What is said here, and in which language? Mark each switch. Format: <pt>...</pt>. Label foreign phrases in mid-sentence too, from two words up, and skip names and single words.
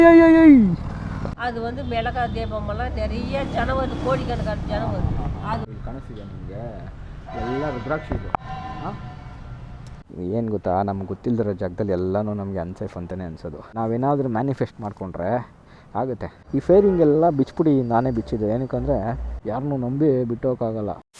<ta>அது வந்து மிளகா தீபமெல்லாம் நிறைய ஜனம் வருது, கோடிக்கணக்கான ஜனம் வருது.</ta> <kn>ಅದು ಕಾಣಿಸ್ತಿದೆ ನಿಮಗೆ ಎಲ್ಲ ರುದ್ರಾಕ್ಷಿ ಇದೆ. ಏನು ಗೊತ್ತಾ, ನಮ್ಗೆ ಗೊತ್ತಿಲ್ಲದಿರೋ ಜಾಗದಲ್ಲಿ ಎಲ್ಲನೂ ನಮಗೆ ಅನ್ಸೇಫ್ ಅಂತಲೇ ಅನ್ಸೋದು. ನಾವೇನಾದರೂ ಮ್ಯಾನಿಫೆಸ್ಟ್ ಮಾಡಿಕೊಂಡ್ರೆ ಆಗುತ್ತೆ. ಈ ಫೇರಿಂಗ್ ಎಲ್ಲ ಬಿಚ್ಬಿಡಿ, ನಾನೇ ಬಿಚ್ಚಿದೆ. ಏನಕ್ಕಂದರೆ ಯಾರನ್ನೂ ನಂಬಿ ಬಿಟ್ಟೋಕ್ಕಾಗಲ್ಲ.</kn>